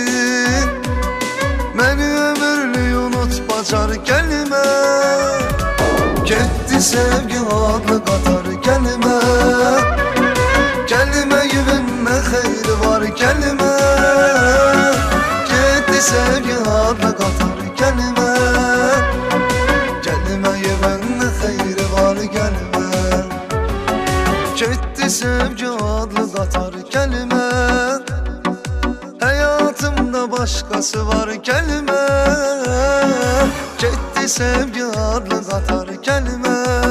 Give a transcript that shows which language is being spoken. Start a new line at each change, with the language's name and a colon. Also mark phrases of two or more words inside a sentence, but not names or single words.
Azerbaijani: Məni ömürlü unut bacar gəlmə. Getdi sevgi adlı qatar gəlmə. Gəlmə güvən nə xeyri var gəlmə. Getdi sevgi adlı qatar gelme.
Turkish: Gelme güven ne hayır var gelme. Gitti sevgi adlı qatar gelme. Hayatımda başkası var gelme. Gitti sevgi adlı qatar gelme.